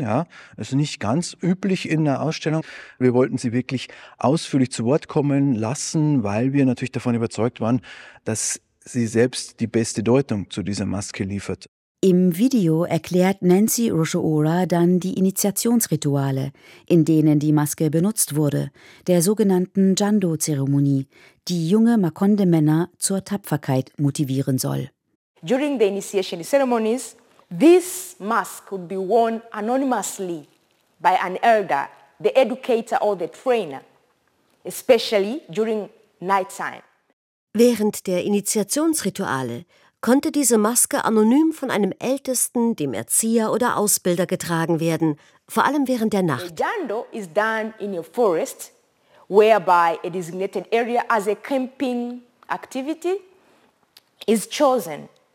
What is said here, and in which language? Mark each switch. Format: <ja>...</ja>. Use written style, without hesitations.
<de>Ja, also nicht ganz üblich in der Ausstellung. Wir wollten sie wirklich ausführlich zu Wort kommen lassen, weil wir natürlich davon überzeugt waren, dass sie selbst die beste Deutung zu dieser Maske liefert. Im Video erklärt Nancy Rusho-Ora dann die Initiationsrituale, in denen die Maske benutzt wurde, der sogenannten Jando-Zeremonie, die junge Makonde-Männer zur Tapferkeit motivieren soll.</de> <en>During the initiation ceremonies, this mask could be worn anonymously by an elder, the educator or the trainer, especially during night time.</en> <de>Während der Initiationsrituale konnte diese Maske anonym von einem Ältesten, dem Erzieher oder Ausbilder getragen werden, vor allem während der Nacht.</de> <en>A jando is done in a forest, whereby a designated area as a camping activity is chosen.</en>